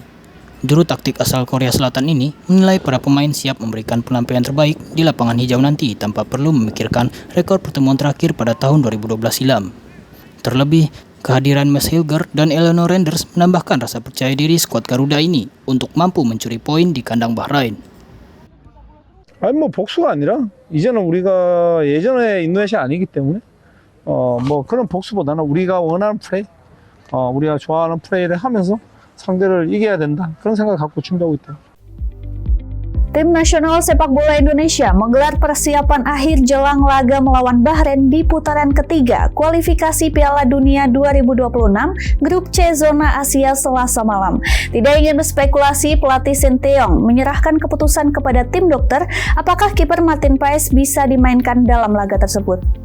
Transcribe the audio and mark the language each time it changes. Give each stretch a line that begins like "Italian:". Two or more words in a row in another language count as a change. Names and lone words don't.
Indonesian: Juru taktik asal Korea Selatan ini menilai para pemain siap memberikan penampilan terbaik di lapangan hijau nanti tanpa perlu memikirkan rekor pertemuan terakhir pada tahun 2012 silam. Terlebih, kehadiran Mads Hilger dan Eleanor Renders menambahkan rasa percaya diri skuad Garuda ini untuk mampu mencuri poin di kandang Bahrain.
Korean: 아니 뭐 복수가 아니라 이제는 우리가 예전에 인도네시아 아니기 때문에 뭐 그런 복수보다는 우리가 원하는 플레이, 우리가 좋아하는 플레이를 하면서 상대를 이겨야 된다 그런 생각을 갖고 준비하고 있다.
Indonesian: Tim nasional sepak bola Indonesia menggelar persiapan akhir jelang laga melawan Bahrain di putaran ketiga kualifikasi Piala Dunia 2026 Grup C Zona Asia Selasa malam. Tidak ingin berspekulasi, pelatih Sinteyong menyerahkan keputusan kepada tim dokter apakah kiper Martin Paes bisa dimainkan dalam laga tersebut.